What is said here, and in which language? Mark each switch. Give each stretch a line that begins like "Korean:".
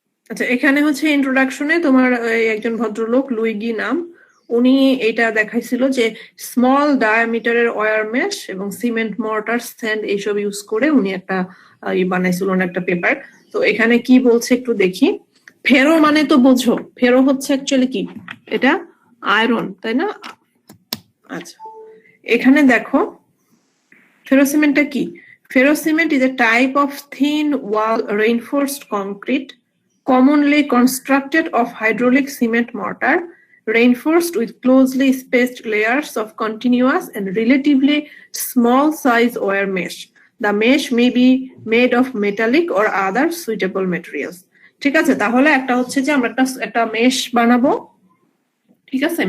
Bangla: আচ্ছা, এখানে হচ্ছে ইন্ট্রোডাকশনে তোমার একজন ভদ্রলোক লুইগি নাম, উনি এটা দেখাইছিল যে স্মল ডায়ামিটারের ওয়্যার মেশ এবং সিমেন্ট মর্টার স্যান্ড এইসব ইউজ করে উনি একটা বানাইছিল একটা পেপার। তো এখানে কি বলছে একটু দেখি। ফেরো মানে তো বোঝো, ফেরো হচ্ছে অ্যাকচুয়ালি কি, এটা আয়রন, তাই না? আচ্ছা, এখানে দেখো ফেরোসিমেন্টটা কি।
English: Ferrocement is a type of thin wall reinforced concrete commonly constructed of hydraulic cement mortar reinforced with closely spaced layers of continuous and relatively small size wire mesh. The mesh may be made of metallic or other suitable materials.
Bangla: ঠিক আছে, তাহলে একটা হচ্ছে যে আমরা একটা mesh বানাবো, ঠিক আছে?